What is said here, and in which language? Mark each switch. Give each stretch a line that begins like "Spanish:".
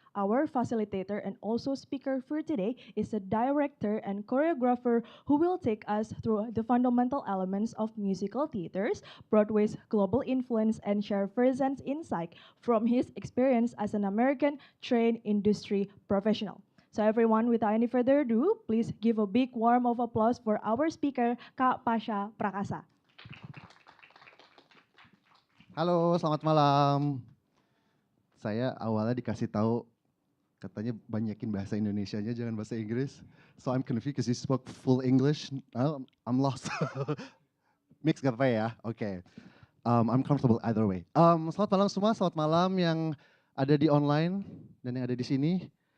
English: Our facilitator and also speaker for today is a director and choreographer who will take us through the fundamental elements of musical theaters, Broadway's global influence, and share firsthand insight from his experience as an American trained industry professional. So everyone, without any further ado, please give a big warm of applause for our speaker, Kak Pasha Prakasa.
Indonesian: Halo, selamat malam. Saya awalnya dikasih tahu katanya banyakin bahasa Indonesianya, jangan bahasa Inggris.
English: So I'm confused because you spoke full English. I'm lost.
Indonesian: Mix gak apa ya?
English: Oke. I'm comfortable either way.
Indonesian: Selamat malam semua, selamat malam yang ada di online dan yang ada di sini.